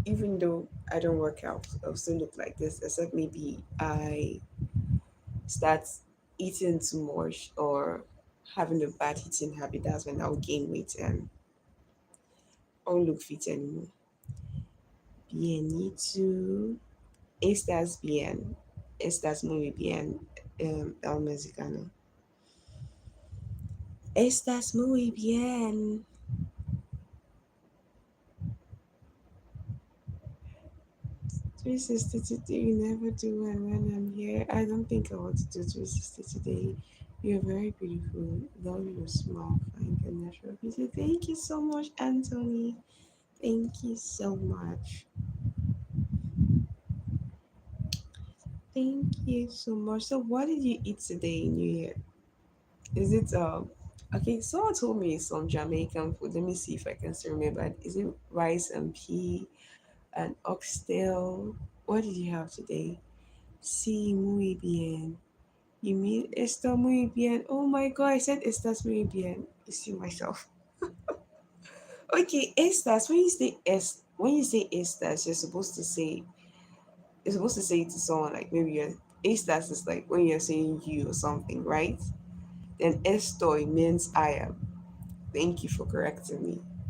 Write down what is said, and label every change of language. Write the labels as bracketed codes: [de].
[en] Even though I don't work out, I'll still look like this. Except maybe I start eating too much or having a bad eating habit. That's when I'll gain weight and I won't look fit anymore. [es] Bienito. Estás bien. Estás muy bien, el mexicano. Estás muy bien. [en] 360 today, you never do and when I'm here. I don't think I want to do 360 today. You're very beautiful. Love your smile, fine and natural beauty. Thank you so much, Anthony. Thank you so much. Thank you so much. So what did you eat today in New Year? Is it okay, someone told me some Jamaican food. Let me see if I can still remember. Is it rice and pea and oxtail? What did you have today? [es] Sí, muy bien. [en] You mean [es] está muy bien? [en] Oh my god, I said [es] estás muy bien. [en] I see myself. Okay, estas. When you say estas, you're supposed to say it to someone like maybe you're estas is like when you're saying you or something, right? Then estoy means I am. Thank you for correcting me.